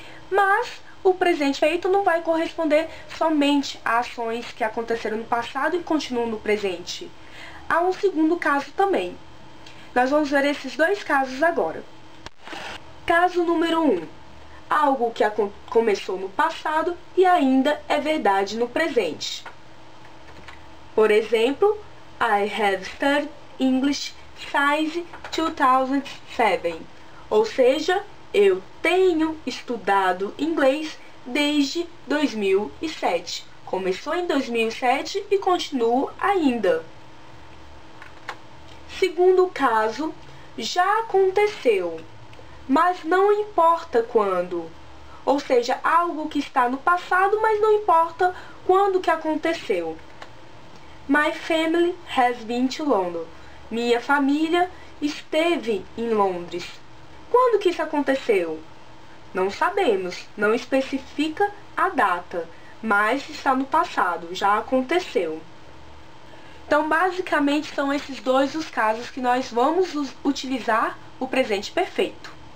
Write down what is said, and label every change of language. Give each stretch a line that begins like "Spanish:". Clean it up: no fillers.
Portuguese: Mas o presente feito não vai corresponder somente a ações que aconteceram no passado e continuam no presente. Há um segundo caso também. Nós vamos ver esses dois casos agora. Caso número 1. Algo que começou no passado e ainda é verdade no presente. Por exemplo,
English: I have studied English since 2007.
Portuguese: Ou seja, eu tenho estudado inglês desde 2007. Começou em 2007 e continuo ainda. Segundo caso, já aconteceu, mas não importa quando. Ou seja, algo que está no passado, mas não importa quando que aconteceu.
English: My family has been to London.
Portuguese: Minha família esteve em Londres. Quando que isso aconteceu? Não sabemos, não especifica a data, mas está no passado, já aconteceu. Então, basicamente, são esses dois os casos que nós vamos utilizar o presente perfeito.